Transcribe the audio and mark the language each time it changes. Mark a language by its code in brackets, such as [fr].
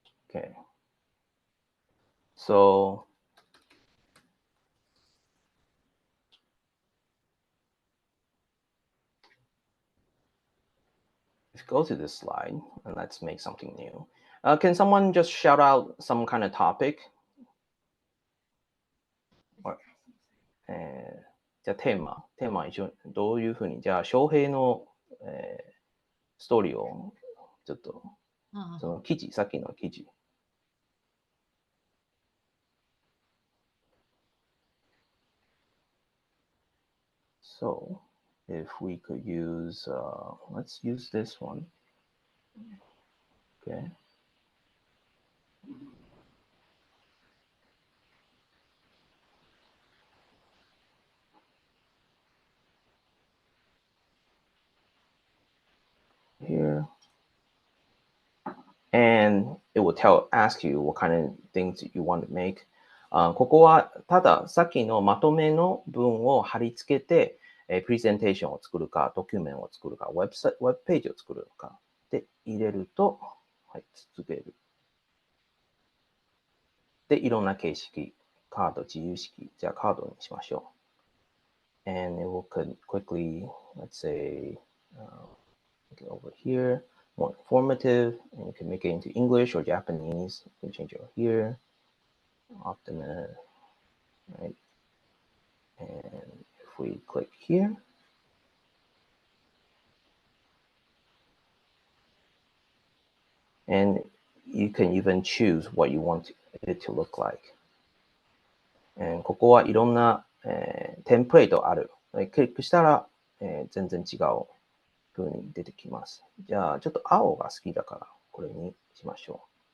[en] Okay. So let's go to this slide and let's make something new. Can someone just shout out some kind of topic? [ja] Or, じゃあテーマ一応どういうふうに、じゃあ翔平の、ストーリーをちょっと、その記事、さっきの記事。 [en] So if we could use, let's use this one. Okay. Here. And it will ask you what kind of things you want to make. [ja] ここはたださっきのまとめの文を貼り付けて、プレゼンテーションを作るか、ドキュメントを作るか、ウェブページを作るかで入れると、はい、続ける。で、いろんな形式、カード、自由式、じゃあカードにしましょう。 [en] And it will quickly, let's say, over here, more informative, and you can make it into English or Japanese. You can change it over here, optimist, right? And if we click here, and you can even choose what you want it to look like. [ja] ここはいろんな、テンプレートある。クリックしたら、全然違う風に出てきます。じゃあ、ちょっと青が好きだから、これにしましょう。